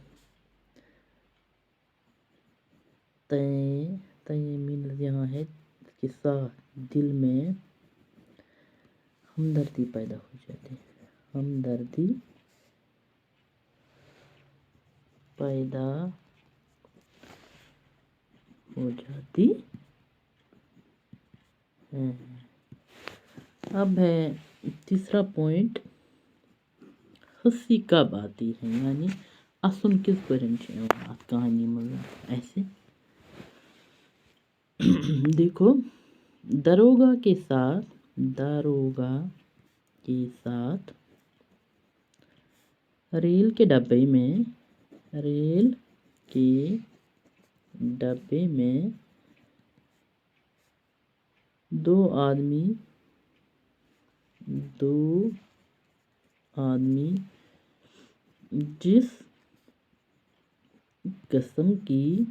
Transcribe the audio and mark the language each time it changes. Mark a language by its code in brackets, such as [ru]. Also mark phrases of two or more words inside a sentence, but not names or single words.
[ur] تئیں یہاں ہے کہ دل میں ہمدردی پیدا ہو جاتی ہے، ہمدردی پیدا ہو جاتی ہے۔ اب ہے تیسرا پوائنٹ، ہنسی کب آتی ہے، یعنی [ks] اسن کس پٲٹھۍ چھِ یِوان اتھ کہانی منٛز اَسہِ۔ [ur] دیکھو، داروگا کے ساتھ ریل کے ڈبے میں دو آدمی جس قسم کی